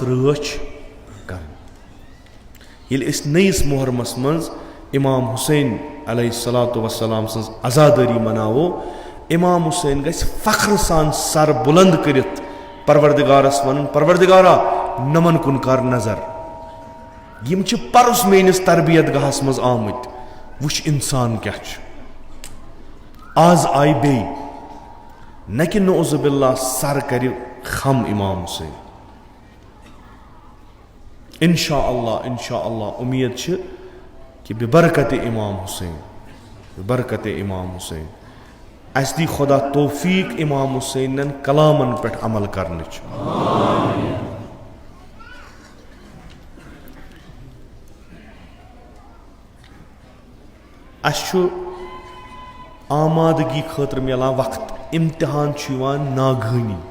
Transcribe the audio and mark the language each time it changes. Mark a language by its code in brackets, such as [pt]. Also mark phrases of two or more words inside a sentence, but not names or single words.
[ks] رٲچھ کرٕنۍ ییٚلہِ أسۍ نٔیِس محرمس منٛز امام حُسین [ar] علیہ الصلاۃ وسلام [ks] سٕنٛز عزادٲری مناوو امام حُسین گژھِ فخرٕ سان سر بُلند کٔرِتھ پروردگارس ونُن پروردگارا نمن کُن کر نظر یِم چھِ پرُس میٲنِس تربیت گاہس منٛز آمٕتۍ وٕچھ انسان کیاہ چھُ آز آیہِ بیٚیہِ نہ کہِ [ar] نعوذ باللہ [ks] سر کرِ خم امام حُسین انشاء اللہ اُمید چھِ کہ ببرکت امام حُسین اسہِ دی خۄدا توفیٖق امام حُسینن کلامن پٮ۪ٹھ عمل کرنٕچ اسہِ چھُ آمادگی خٲطرٕ مِلان وقت امتحان چھُ یِوان ناگہٲنی